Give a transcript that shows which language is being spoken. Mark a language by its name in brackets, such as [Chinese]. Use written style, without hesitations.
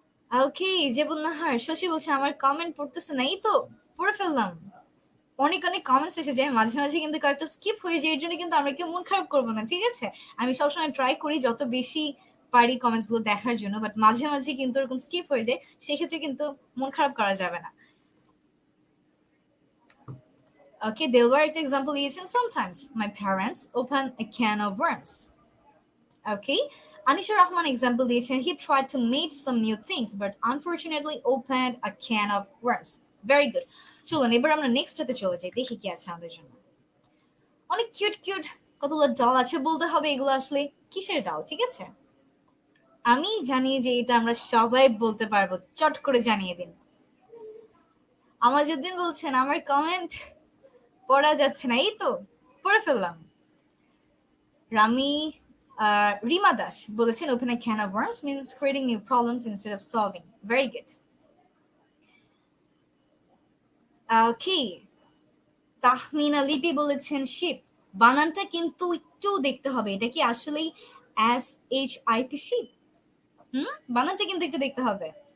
[Bangla] ওকে, জেবুন্নাহার শশী বলছে আমার কমেন্ট পড়তেছে না, এই তো পড়ে ফেললাম। অনেক অনেক কমেন্টস এসে যায়, মাঝে মাঝে কিন্তু কয়েকটা স্কিপ হয়ে যায়, এর জন্য কিন্তু আমরা কেউ মন খারাপ করবো না, ঠিক আছে? আমি সবসময় ট্রাই করি যত বেশি পারি কমেন্টস গুলো দেখার জন্য, বাট মাঝে মাঝে কিন্তু এরকম স্কিপ হয়ে যায়, সেক্ষেত্রে কিন্তু মন খারাপ করা যাবে না। [English] okay, Delwar [Bangla] একটা এক্সাম্পল দিয়েছেন, [English] sometimes my parents open a can of worms. Okay, Anisha Rahman [Bangla] example দিয়েছেন, [English] he tried to make some new things but unfortunately opened a can of worms. Very good. [Bangla] চলুন এবার আমরা নেক্সট হাতে চলে যাই, দেখি কি আছে আমাদের জন্য। অনেক কিউট কিউট কতগুলো ডাল আছে, বলতে হবে এগুলো আসলে কিসের ডাল, ঠিক আছে? আমি জানি যে এটা আমরা সবাই বলতে পারবো, চট করে জানিয়ে দিন। আমাজউদ্দিন বলছেন আমার কমেন্ট পড়া যাচ্ছে না, এই তো পড়ে ফেললাম। [English] Rami Rima Das [Bangla] বলেছেন [English] Open a can of worms means creating new problems instead of solving. Very good. [Bangla] ওকে, তাহমিনা লিপি বলেছেন শিপ, বানানটা কিন্তু একটু দেখতে হবে, এটা কি আসলেই SHIP শিপ? বানানটা কিন্তু একটু দেখতে হবে।